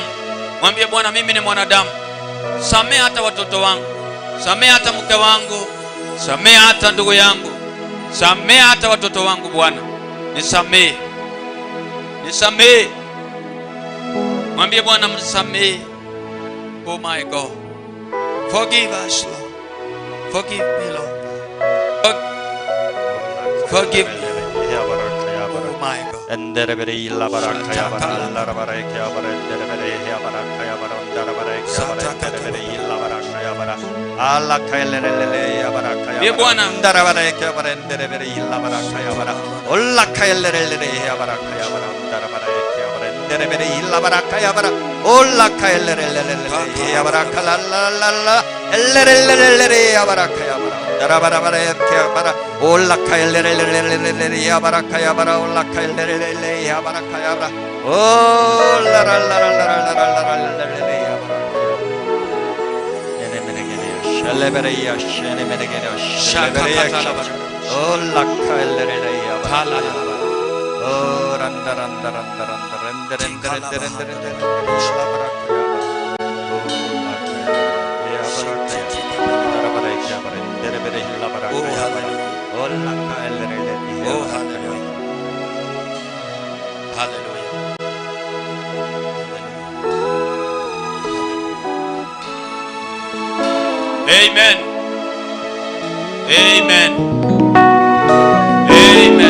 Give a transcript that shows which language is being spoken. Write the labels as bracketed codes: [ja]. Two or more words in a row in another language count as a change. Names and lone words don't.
[sw] Mwambie Bwana mimi ni mwanadamu. Samee hata watoto wangu. Samee hata mke wangu. Samee hata ndugu yangu. Samee hata watoto wangu Bwana. Nisamee. Nisamee. Mwambie Bwana mnisamee. [en] Oh my God. Forgive us, Lord. Forgive me, Lord. Forgive me. Oh my God. Enderebere la barakaya baralla rabarekaya barendere ya barakaya barandara barekaya barendere la barakaya bara alla kailere ya barakaya [sw] ye Bwana ndara barekaya barendere la barakaya bara olla kailere ya barakaya barandara barekaya barendere la barakaya bara olla kailere ya barakala la la la elere ya barakaya bara ndara barekaya bara olla kailere ya barakaya bara olla kailere ya barakaya bara oh la la la la la la la ya barakaya ene menegene shalebere ya shene menegene shalebere ya oh la kailere ya barakaya oh randa randa randa randa randa randa randa randa la barakaya oh la kailere ya barakaya [en] Oh, hallelujah. Oh, hallelujah. Hallelujah. Amen. Amen. Amen.